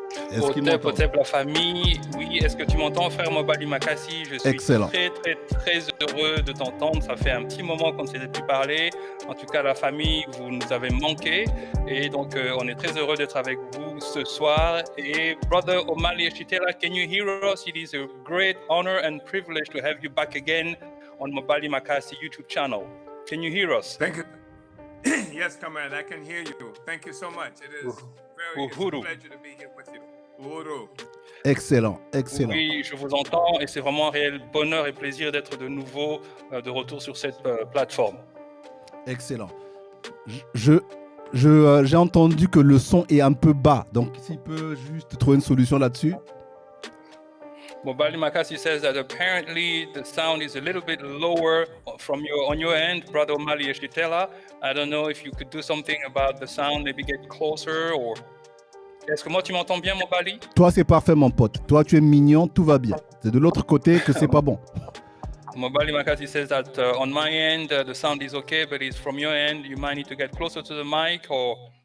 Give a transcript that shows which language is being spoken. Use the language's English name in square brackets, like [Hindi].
[French] Est-ce qu'il m'entend? Potep, la famille, oui. Est-ce que tu m'entends, frère Mobali Makassi? Je suis excellent. Très heureux de t'entendre. Ça fait un petit moment qu'on ne s'était plus parlé. En tout cas, la famille, vous nous avez manqué. Et donc, on est très heureux d'être avec vous ce soir. [English] Et brother Omali Yeshitela, can you hear us? It is a great honor and privilege to have you back again on Mobali Makassi YouTube channel. Can you hear us? Thank you. Yes, comrade, I can hear you. Thank you so much. It is it's a pleasure to be here with you. Uhuru. Excellent, excellent. [French] Oui, je vous entends et c'est vraiment un réel bonheur et plaisir d'être de nouveau de retour sur cette plateforme. Excellent. J'ai entendu que le son est un peu bas, donc s'il peut juste trouver une solution là-dessus. [English] Mobali Makassi says that apparently the sound is a little bit lower on your end, brother Omali Yeshitela. I don't know if you could do something about the sound, maybe get closer or... [French] Est-ce que moi tu m'entends bien, Mobali? Toi c'est parfait mon pote. Toi tu es mignon, tout va bien. C'est de l'autre côté que c'est pas bon. [English] Mobali Makassi says that on my end the sound is okay, but it's from your end. You might need to get closer to the mic or...